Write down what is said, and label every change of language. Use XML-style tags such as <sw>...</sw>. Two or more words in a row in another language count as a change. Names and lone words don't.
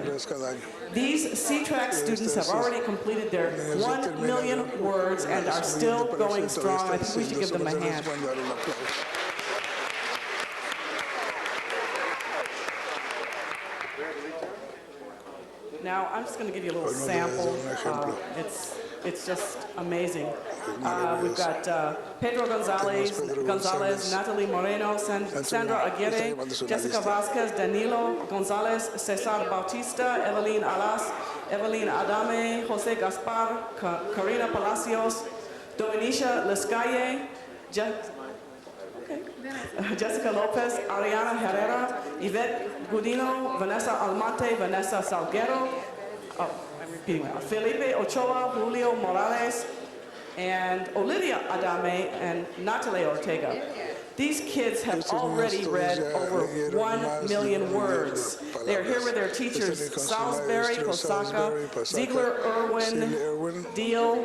<en>These C-Track students have already completed their 1 million words and are still going strong. I think we should give them a hand. Now, I'm just going to give you a little sample. It's just amazing. We've got Pedro Gonzalez, Natalie Moreno, Sandra Aguirre, Jessica Vasquez, Danilo Gonzalez, Cesar Bautista, Evelyn Alas, Evelyn Adame, Jose Gaspar, Karina Palacios, Dominisha Lescalle, Jessica Lopez, Ariana Herrera, Yvette Gudino, Vanessa Almate, Vanessa Salguero, I'm repeating that, Felipe Ochoa, Julio Morales, and Olivia Adame and Natalie Ortega. These kids have already read over 1 million words. They're here with their teachers, Salisbury, Kosaka, Ziegler, Irwin, Deal.</en>